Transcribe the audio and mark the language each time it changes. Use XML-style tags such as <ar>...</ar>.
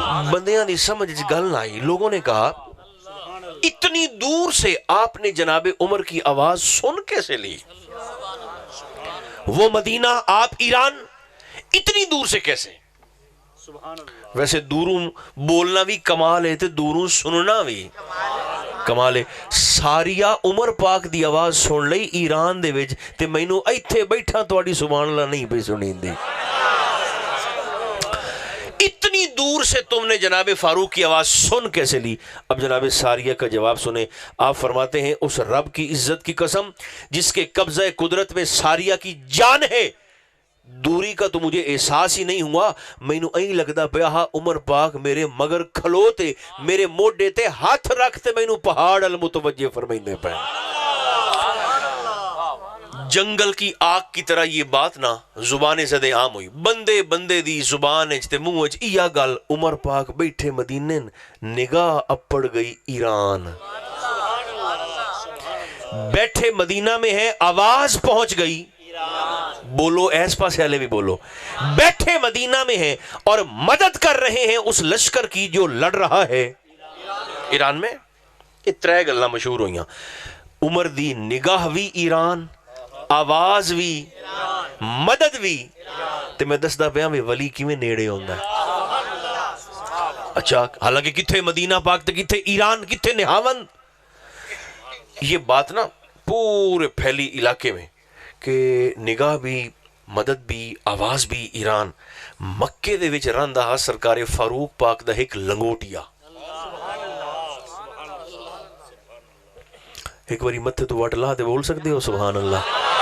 <pa>بندیاں دی سمجھ گل نہ آئی،</pa> <ur>لوگوں نے کہا اتنی دور سے آپ نے جناب عمر کی آواز سن کیسے لی؟ وہ مدینہ، آپ ایران، اتنی دور سے کیسے؟</ur> <pa>ویسے دوروں بولنا بھی کمال ہے</pa> <ur>تے دوروں سننا بھی کمال ہے.</ur> <pa>ساریہ عمر پاک دی آواز سن لئی ایران دے وچ تے مینوں ایتھے بیٹھا تواڈی سبحان اللہ نہیں پئی سنیندی.</pa> <ur>اتنی دور سے تم نے جناب فاروق کی آواز سن کیسے لی؟ اب جناب ساریہ کا جواب سنیں. آپ فرماتے ہیں اس رب کی عزت کی قسم جس کے قبضہ قدرت میں ساریہ کی جان ہے، دوری کا تو مجھے احساس ہی نہیں ہوا،</ur> <pa>مینوں ایں لگدا پیا ہا عمر پاک میرے مگر کھلوتے میرے موڈے تے ہاتھ رکھتے مینوں پہاڑ المتوجہ فرمائندے پے.</pa> <ur>جنگل کی آگ کی طرح یہ بات نہ زبان زدے عام ہوئی،</ur> <pa>بندے بندے دی زبان اچتے منہ اچ ایا گل. عمر پاک بیٹھے مدینے، نگاہ اپڑ گئی ایران.</pa> <ur>بیٹھے مدینہ میں ہے، آواز پہنچ گئی،</ur> <pa>بولو ایس پاس والے بھی بولو،</pa> <ur>بیٹھے مدینہ میں ہیں اور مدد کر رہے ہیں اس لشکر کی جو لڑ رہا ہے ایران میں.</ur> <pa>یہ ترے گلاں مشہور ہوئیاں، عمر دی نگاہ بھی ایران، آواز بھی، مدد بھی. تے میں دسدا پیا میں ولی کیویں نیڑے ہوندا ہے. اچھا حالانکہ کتھے مدینہ پاک تے کتھے ایران، کتھے نہاون.</pa> <ur>یہ بات نا پورے پھیلی علاقے میں کہ نگاہ بھی، مدد بھی، آواز بھی ایران.</ur> <pa>مکے دے وچ رہندا سرکار فاروق پاک دا ایک لنگوٹیا، ایک باری متھے تو وٹ لا تے بول سکتے ہو سبحان اللہ.</pa>